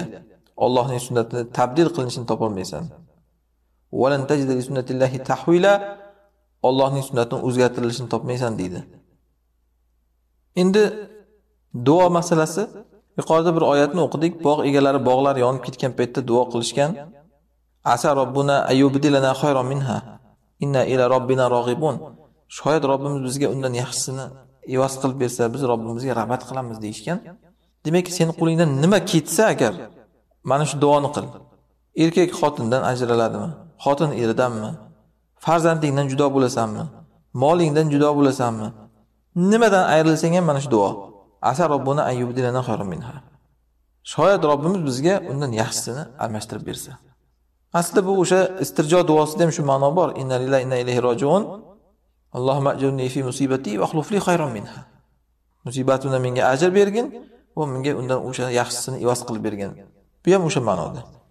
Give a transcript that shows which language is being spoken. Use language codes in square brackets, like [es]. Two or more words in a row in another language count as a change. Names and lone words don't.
[uz] Allohning sunnatini tabdil qilinishini topolmaysan. [ar] "ولن تجد سنة الله تحويلا." [uz] Allohning sunnatini o'zgartirilishini topmaysan deydi. Endi duo masalasi. Yuqorida bir oyatni o'qidik. Bog' egalari bog'lar yonib ketgan paytda duo qilishgan. [ar] عسى ربنا أن يبدلنا خيرا منها. إنا إلى ربنا راغبون. [uz] Shoyat Robbimiz bizga undan yaxshisini evaz qilib bersa, biz Robbimizga rag'bat qilamiz deyishgan. Demak, sen qo'lingdan nima ketsa agar mana shu duoni qil. Erkak xotindan ajraladimi? Xotin eridanmi? Farzandingdan judo bo'lasanmi? Molingdan judo bo'lasanmi? Nimadan ayrilsang ham mana shu duo. [ar] عسى ربنا أن يبدلنا خيرا منها. [uz] Shoyat Robbimiz bizga undan yaxshisini almashtirib bersa. Aslida bu o'sha istirjo duosida ham shu ma'no bor. [ar] إنا لله إنا إليه راجعون. اللهم أجرني في مصيبتي وأخلف لي خيرا منها. [uz] Musibatimdan menga ajr bergin va menga undan o'sha yaxshisini evaz qilib bergin. Bu ham o'sha ma'noda.